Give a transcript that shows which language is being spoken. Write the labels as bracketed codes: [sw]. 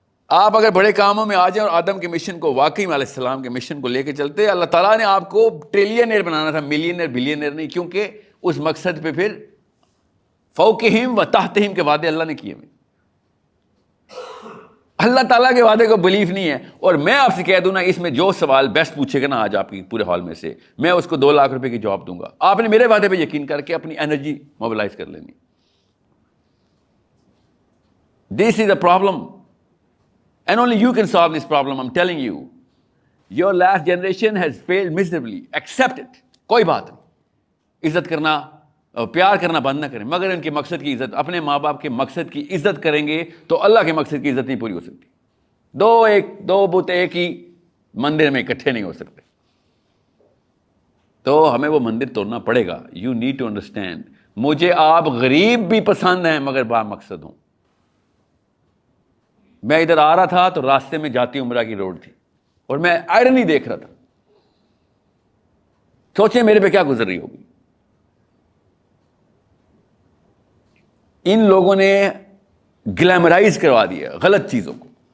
[ur] آپ اگر بڑے کاموں میں آ جائیں اور آدم کے مشن کو, واقعی میں علیہ السلام کے مشن کو لے کے چلتے, اللہ تعالیٰ نے آپ کو ٹریلینئر بنانا تھا, ملینئر بلینئر نہیں, کیونکہ اس مقصد پہ پھر فوقہم و تحتہم کے وعدے اللہ نے کیے ہوئے. اللہ تعالیٰ کے وعدے کو بلیف نہیں ہے. اور میں آپ سے کہہ دوں نا, اس میں جو سوال بیسٹ پوچھے گا نا آج آپ کی پورے ہال میں سے, میں اس کو 2 لاکھ روپے کی جواب دوں گا. آپ نے میرے وعدے پہ یقین کر کے اپنی انرجی موبلائز کر لینی. [en] This is a problem. And only you can solve this problem, I'm telling you. Your last generation has failed miserably. Accept it. [ur] کوئی بات نہیں. عزت کرنا پیار کرنا بند نہ کریں, مگر ان کے مقصد کی عزت, اپنے ماں باپ کے مقصد کی عزت کریں گے تو اللہ کے مقصد کی عزت نہیں پوری ہو سکتی. دو بت ایک ہی مندر میں اکٹھے نہیں ہو سکتے. تو ہمیں وہ مندر توڑنا پڑے گا. [en] You need to understand. [ur] مجھے آپ غریب بھی پسند ہیں مگر با مقصد ہوں. میں ادھر آ رہا تھا تو راستے میں جاتی عمرہ کی روڈ تھی اور میں آئرن ہی دیکھ رہا تھا. سوچیں میرے پہ کیا گزر رہی ہوگی. ان لوگوں نے گلیمرائز کروا دیا غلط چیزوں کو.